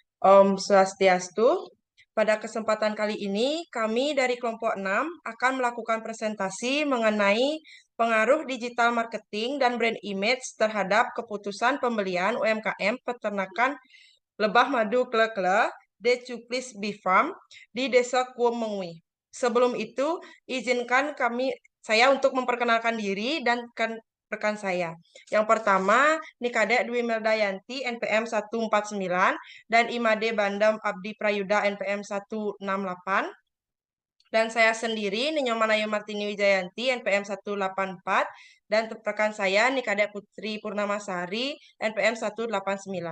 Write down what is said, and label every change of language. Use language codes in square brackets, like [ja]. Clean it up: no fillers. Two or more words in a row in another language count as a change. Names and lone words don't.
[ban] Om Swastiastu. [id] Pada kesempatan kali ini, kami dari kelompok 6 akan melakukan presentasi mengenai pengaruh [en] digital marketing [id] dan [en] brand image [id] terhadap keputusan pembelian UMKM peternakan lebah madu Klekle de Cuklis Bifam di Desa Kuomengwi. Sebelum itu, izinkan saya untuk memperkenalkan diri dan rekan saya. Yang pertama, Nikadek Dwi Meldayanti NPM 149 dan Imade Bandam Abdi Prayuda NPM 168. Dan saya sendiri, Ninyomanayu Martini Wijayanti, NPM 184, dan rekan saya, Nikadek Putri Purnamasari, NPM 189.